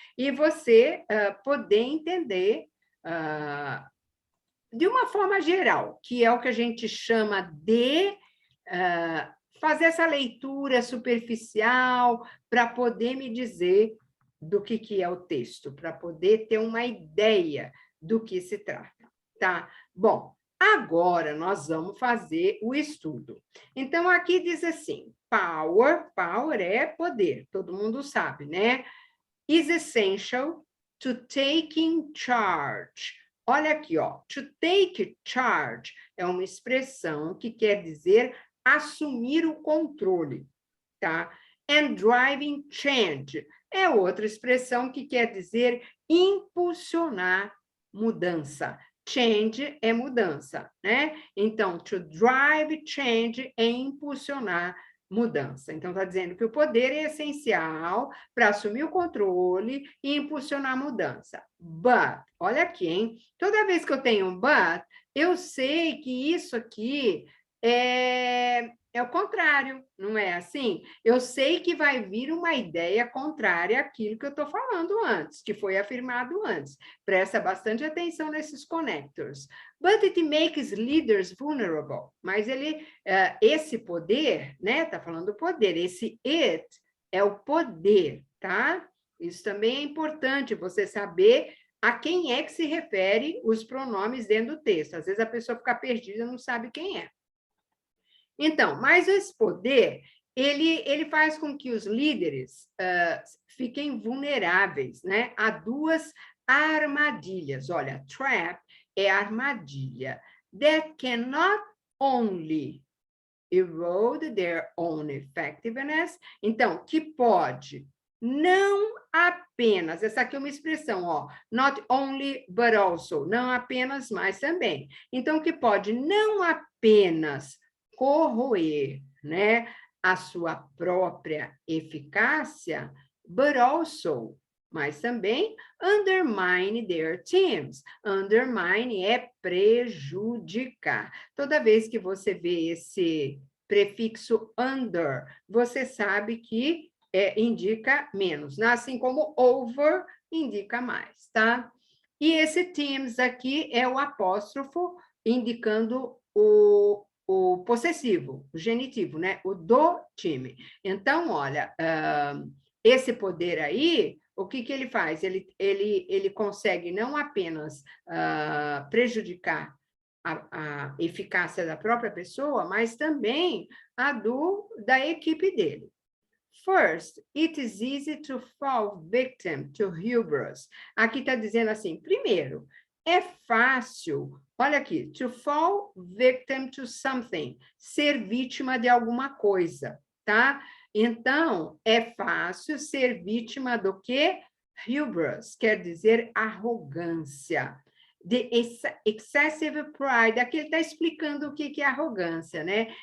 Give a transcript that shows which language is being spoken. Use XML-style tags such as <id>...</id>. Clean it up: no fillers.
<pt>E você poder entender de uma forma geral, que é o que a gente chama de fazer essa leitura superficial para poder me dizer do que é o texto, para poder ter uma ideia do que se trata, tá? Bom, agora nós vamos fazer o estudo. Então, aqui diz assim, power é poder, todo mundo sabe, né?</pt> <en>Is essential to taking charge.</en> <pt>Olha aqui, ó,</pt> <en>to take charge</en> <pt>é uma expressão que quer dizer assumir o controle, tá?</pt> <en>And driving change</en> <pt>é outra expressão que quer dizer impulsionar mudança. change é mudança, né? Então,</pt> <en>to drive change</en> <pt>é impulsionar mudança. Então, está dizendo que o poder é essencial para assumir o controle e impulsionar a mudança. But, olha aqui, hein? Toda vez que eu tenho um but, eu sei que isso aqui é o contrário, não é assim? Eu sei que vai vir uma ideia contrária àquilo que eu estou falando antes, que foi afirmado antes. Presta bastante atenção nesses connectors.</pt> <en>But it makes leaders vulnerable.</en> <pt>Mas esse poder, né? Está falando do poder. Esse it é o poder, tá? Isso também é importante, você saber a quem é que se refere os pronomes dentro do texto. Às vezes a pessoa fica perdida e não sabe quem é. Então, mas esse poder, ele faz com que os líderes fiquem vulneráveis, né? A duas armadilhas. Olha, trap é armadilha.</pt> <en>That cannot only erode their own effectiveness.</en> <pt>Então, que pode não apenas, essa aqui é uma expressão, ó,</pt> <en>not only, but also,</en> <pt>não apenas, mas também. Então, que pode não apenas corroer, né, a sua própria eficácia,</pt> <en>but also,</en> <pt>mas também</pt> <en>undermine their teams.</en> <pt>Undermine é prejudicar. Toda vez que você vê esse prefixo under, você sabe que indica menos, né? Assim como over indica mais, tá? E esse teams aqui é o apóstrofo indicando o possessivo, o genitivo, né? O do time. Então, olha, esse poder aí, o que ele faz? Ele consegue não apenas prejudicar a eficácia da própria pessoa, mas também a da equipe dele.</pt> <en>First, it is easy to fall victim to hubris.</en> <pt>Aqui está dizendo assim, primeiro, é fácil, olha aqui,</pt> <en>to fall victim to something,</en> <pt>ser vítima de alguma coisa, tá? Então, é fácil ser vítima do quê? Hubris, quer dizer arrogância.</pt> <en>The excessive pride,</en> <pt>aqui ele está explicando o que é arrogância, né?</pt>